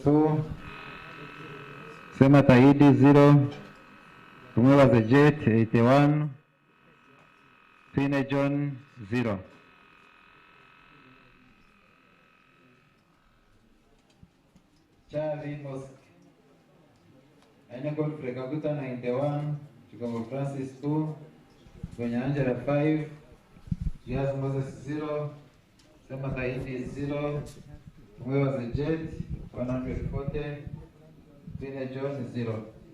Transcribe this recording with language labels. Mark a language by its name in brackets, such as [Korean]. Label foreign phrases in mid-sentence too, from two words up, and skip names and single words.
[English] Senator Idi 0, Tumwebaze Jet 81, Fine John 0. Charlie Mosque, Aina Godfrey Kaguta 91, Chikongo Francis 2, Gonya Angela 5, Jazz Moses 0, Senator Idi 0, Tumwebaze Jet 140, Fine John 0.